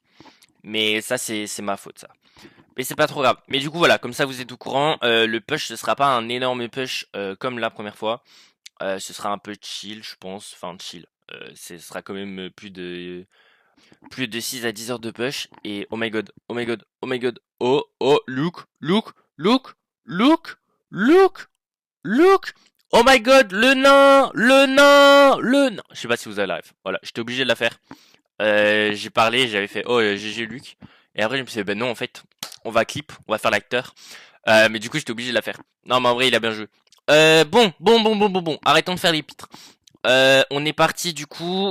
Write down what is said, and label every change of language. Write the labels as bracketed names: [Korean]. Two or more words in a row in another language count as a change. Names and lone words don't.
[French] Mais ça, c'est ma faute, ça. Mais c'est pas trop grave. Mais du coup, voilà, comme ça, vous êtes au courant. Le push, ce sera pas un énorme push comme la première fois. Ce sera un peu chill, je pense. Enfin, chill. Ce sera quand même plus de 6 à 10 heures de push. [English] Et oh my god, oh my god, oh my god. Oh, oh, look, look, look, look, look, look. Oh my god, [French] le nain, le nain, le nain. Je sais pas si vous avez la ref. Voilà, j'étais obligé de la faire. J'ai parlé, j'avais fait oh GG Luc. Et après je me suis dit ben non en fait, on va clip, on va faire l'acteur. Mais du coup j'étais obligé de la faire. Non mais en vrai il a bien joué. Bon. Arrêtons de faire les pitres. On est parti du coup.